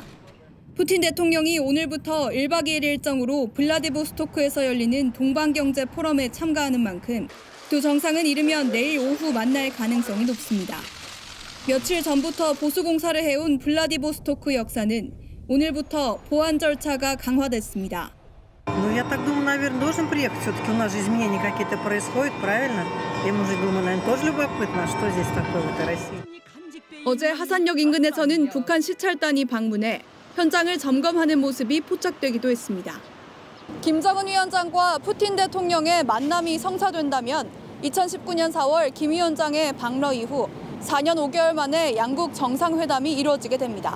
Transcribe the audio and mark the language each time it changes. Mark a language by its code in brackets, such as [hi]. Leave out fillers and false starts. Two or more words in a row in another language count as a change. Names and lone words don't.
[ko] 푸틴 대통령이 오늘부터 1박 2일 일정으로 블라디보스토크에서 열리는 동방경제 포럼에 참가하는 만큼 두 정상은 이르면 내일 오후 만날 가능성이 높습니다. 며칠 전부터 보수공사를 해온 블라디보스토크 역사는 오늘부터 보안 절차가 강화됐습니다. [ru] Ну, я так думаю, наверное, должен приехать. Все-таки у нас же изменения какие-то происходят, правильно? Я, может, думаю, наверное, тоже любопытно, что здесь такое в этой России. [ko] 어제 하산역 인근에서는 북한 시찰단이 방문해 현장을 점검하는 모습이 포착되기도 했습니다. 김정은 위원장과 푸틴 대통령의 만남이 성사된다면 2019년 4월 김 위원장의 방러 이후 4년 5개월 만에 양국 정상회담이 이루어지게 됩니다.